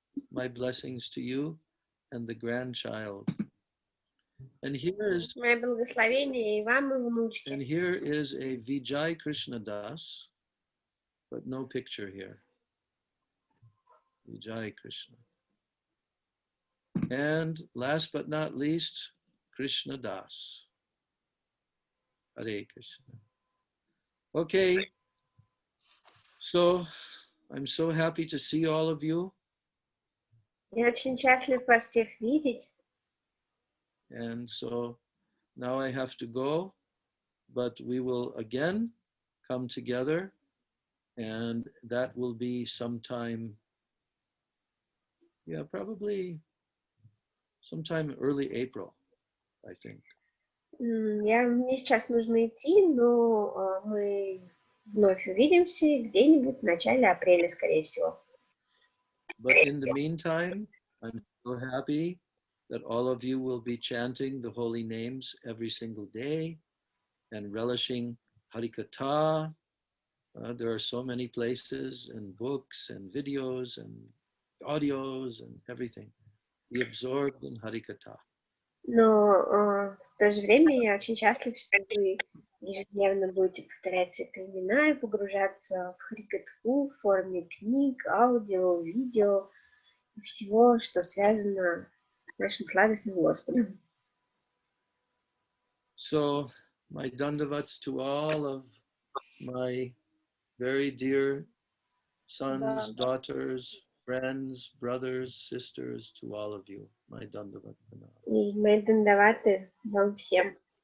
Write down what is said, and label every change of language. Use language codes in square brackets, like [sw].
[en] My blessings to you and the grandchild. And here is [ru] Мое благословение и вам, и внучке. [en] and here is a Vijay Krishna Das, but no picture here. Vijay Krishna. And last but not least, Krishna Das. Hare Krishna. Okay. So I'm so happy to see all of you. [ru] Я очень счастлив вас всех видеть. [en] And so now I have to go, but we will again come together, and that will be sometime, yeah, probably sometime early April, I think. [ru] Мне сейчас нужно идти, но мы вновь увидимся где-нибудь в начале апреля, скорее всего. [en] But in the meantime, I'm so happy that all of you will be chanting the holy names every single day and relishing Harikatha. There are so many places and books and videos and audios and everything. Be absorbed in Harikatha. [ru] Но в то же время я очень счастлив, что вы ежедневно будете повторять эти имена и погружаться в Харикатху в форме книг, аудио, видео и всего, что связано с нашим сладостным Господом. [en] So, my dandavats to all of my very dear sons, daughters, friends, brothers, sisters, to all of you. My dandavat. [ru] И мои дандаваты вам всем.